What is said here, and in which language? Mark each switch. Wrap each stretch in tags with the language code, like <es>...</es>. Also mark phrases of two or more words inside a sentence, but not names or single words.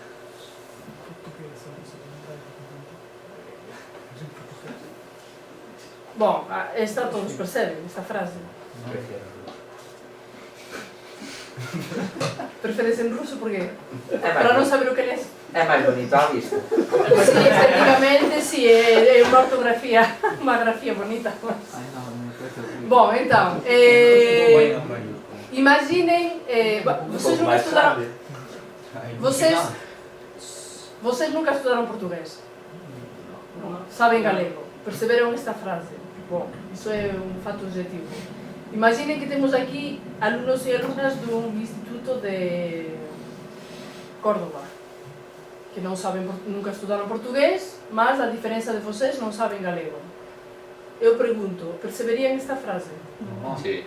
<gl>Bom, esta todos perceben, esta frase. Preferes en ruso por qué? Para non saber o que lees. É máis bonito á vista. Sí, efectivamente, sí, é unha ortografía, unha grafía bonita.</gl> <pt>Bom, então, imaginem, vocês nunca estudaram... Vocês nunca estudaram portugués? Sabem galego? Perceberam esta frase? Bom, isso é un fato objetivo.</pt> <gl>Imaginen que temos aquí alumnos e alumnas dun instituto de Córdoba que non saben, nunca estudaron portugués, mas a diferenza de vocês non saben galego. Eu pregunto, perceberían esta frase? Sí.</gl>